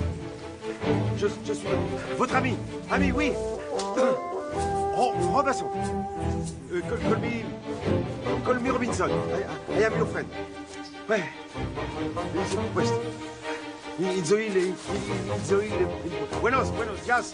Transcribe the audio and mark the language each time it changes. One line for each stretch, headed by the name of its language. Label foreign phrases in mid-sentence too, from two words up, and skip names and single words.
French: Je suis votre ami. Ami, oui.
English: Robinson. Call me Robinson. I am your friend.
French: Ouais.
Spanish: Buenos días.